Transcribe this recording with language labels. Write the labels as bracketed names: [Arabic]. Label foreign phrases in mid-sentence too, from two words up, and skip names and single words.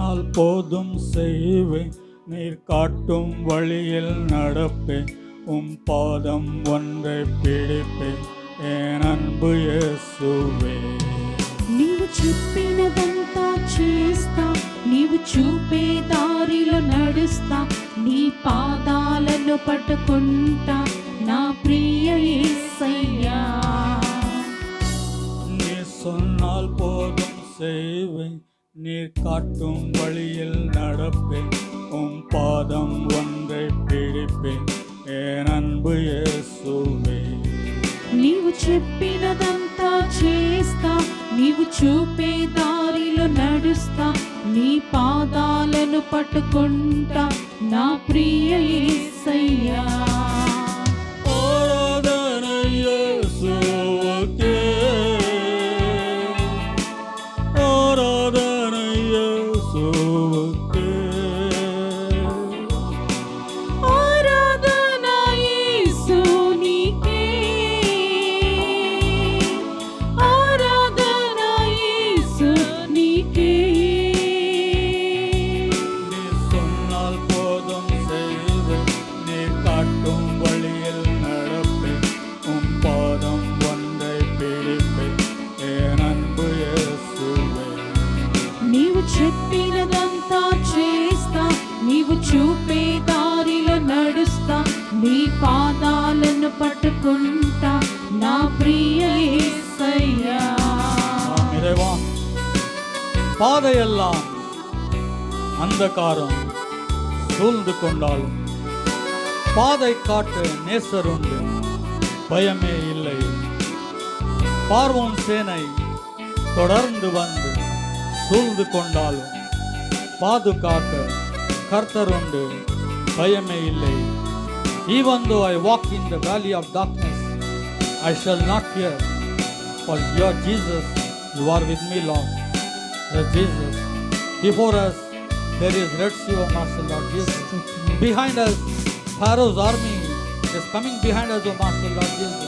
[Tamil] போதும் செய்வேன், நீர் காட்டும் வழியில் நடப்பேன், பாதம் ஒன்றை பிடிப்பேன் என் அன்பு இயேசுவே. [Telugu] నీవు చెప్పినదంతా చేస్తా, నీవు చూపే దారిలో నడుస్తా, నీ పాదాలను పట్టుకుంటా నా ప్రియ యేసయ్యా. [Tamil] நீ சொன்னால் போதும் செய்வேன், நீர் காட்டும் வழியில் நடப்பேன், பாதம் ஒன்றை பிடிப்பேன் என் அன்பு இயேசுவே. [Telugu] నీవు చెప్పినదంతా చేస్తా, నీవు చూపే దారిలో నడుస్తా, నీ పాదాలను పట్టుకుంటా నా ప్రియ యేసయ్యా. ఆరాధన యేసుకే, ఆరాధన యేసుకే, ఆరాధన యేసునికే, ఆరాధన యేసునికే. [Tamil] நீ சொன்னால் போதும் செய்வேன், நீ காட்டும் வழியில் நடப்பேன், பாதம் ஒன்றை பிடிப்பேன் என் அன்பு இயேசுவே. [Telugu] నీవు చెప్పినదంతా చేస్తా, నీవు చూపే దారిలో నడుస్తా, నీ పాదాలను పట్టుకుంటా నా ప్రియ యేసయ్యా. [Tamil] ஆம் இறைவா, பாதையெல்லாம் அந்தகாரம் சூழ்ந்து கொண்டாலும் பாதை காட்ட நேசருண்டு, பயமே இல்லை. பார்வோன் சேனை தொடர்ந்து வந்து சூழ்ந்து கொண்டாலும் பாதுகாக்க கர்த்தருண்டு, பயமே இல்லை. [English] Even though I walk in the valley of darkness, I shall not fear, for your Jesus, you are with me, Lord. Yes, Jesus. Before us, there is Red Sea, O Master, Lord Jesus. Behind us, Pharaoh's army is coming behind us, O Master, Lord Jesus.